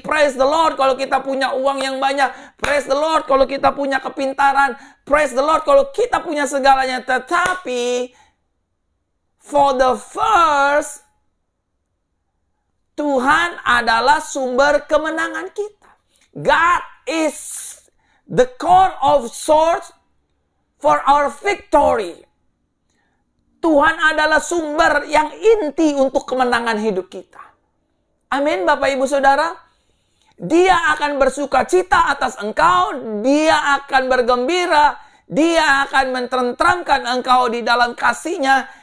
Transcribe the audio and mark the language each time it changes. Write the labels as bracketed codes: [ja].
[en] Praise the Lord [id] kalau kita punya uang yang banyak. Praise the Lord kalau kita punya kepintaran. [en] Praise the Lord [id] kalau kita punya segalanya. Tetapi [en] for the first, [id] Tuhan adalah sumber kemenangan kita. [en] God is the core of source for our victory. [id] Tuhan adalah sumber yang inti untuk kemenangan hidup kita. Amin, Bapak Ibu Saudara. Dia akan bersuka cita atas engkau. Dia akan bergembira. Dia akan mententeramkan engkau di dalam kasih-Nya.